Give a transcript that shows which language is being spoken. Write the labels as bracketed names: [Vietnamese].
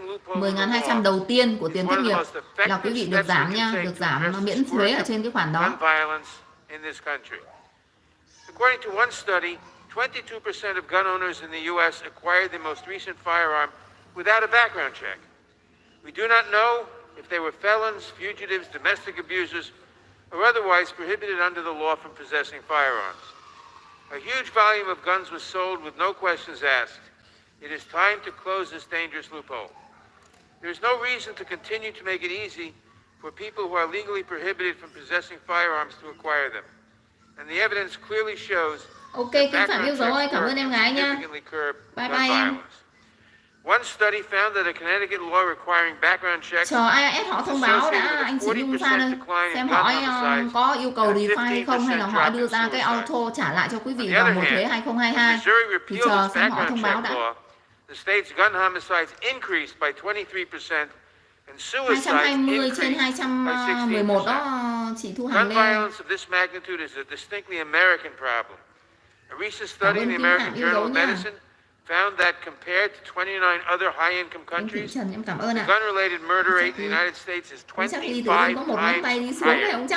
[Vietnamese] 10.200 đầu tiên của tiền thất nghiệp là quý vị được giảm nha, được giảm miễn thuế ở trên cái khoản đó. [English] According to one study, 22% of gun owners in the U.S. acquired their most recent firearm without a background check. We do not know if they were felons, fugitives, domestic abusers, or otherwise prohibited under the law from possessing firearms. A huge volume of guns was sold with no questions asked. It is time to close this dangerous loophole. There is no reason to continue to make it easy for people who are legally prohibited from possessing firearms to acquire them. And the evidence clearly shows [Vietnamese] Ok, Kim Phạm yêu dấu ơi, cảm ơn em gái nha. Bye bye em. [English] One study found that a Connecticut law requiring background checks. [Vietnamese] Chờ IAS họ thông báo đã, anh chị Nhung ra đây. Xem họ có yêu cầu define hay không, hay là họ đưa ra cái auto trả lại cho quý vị vào mùa thuế 2022. Thì chờ xem họ thông báo đã. [English] The state's gun homicides increased by 23% and suicides [Vietnamese] 220 trên 211 đó, chị Thu Hằng [English] Gun [Vietnamese] lên. [English] violence of this magnitude is a distinctly American problem. A recent study in the American Journal of Medicine found that compared to 29 other high-income countries, the gun-related murder rate in the United States is 25 times higher.